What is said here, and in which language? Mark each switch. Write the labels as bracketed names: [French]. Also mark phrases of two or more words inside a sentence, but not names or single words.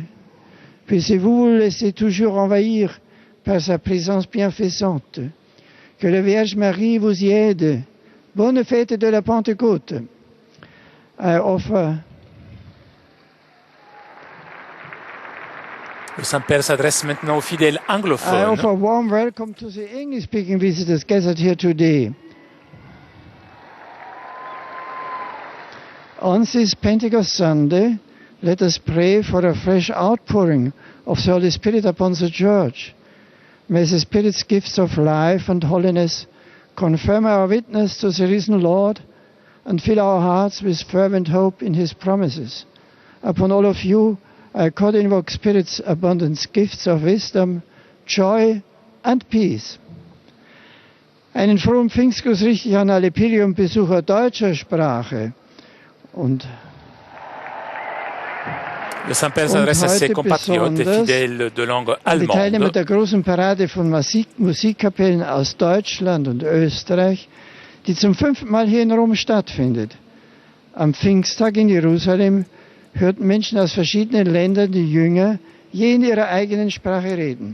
[French] Puissiez-vous vous laisser toujours envahir par sa présence bienfaisante. Que la Vierge Marie vous y aide. Bonne fête de la Pentecôte. Le Saint-Père s'adresse maintenant aux fidèles anglophones. [English] I offer a warm welcome to the English-speaking visitors gathered here today. On this Pentecost Sunday, let us pray for a fresh outpouring of the Holy Spirit upon the Church. May the Spirit's gifts of life and holiness confirm our witness to the risen Lord and fill our hearts with fervent hope in His promises. Upon all of you, I co-invoke Spirit's abundant gifts of wisdom, joy and peace. [German] Einen frohen Pfingstgruß richte ich an alle Pilgrimbesucher deutscher Sprache. [French] Le Saint-Père s'adresse à ses compatriotes et fidèles de langue allemande. [German] Die Teilnehmer der großen Parade von Musikkapellen aus Deutschland und Österreich, die zum 5. Mal hier in Rom stattfindet. Am Pfingsttag in Jerusalem hörten Menschen aus verschiedenen Ländern die Jünger je in ihrer eigenen Sprache reden.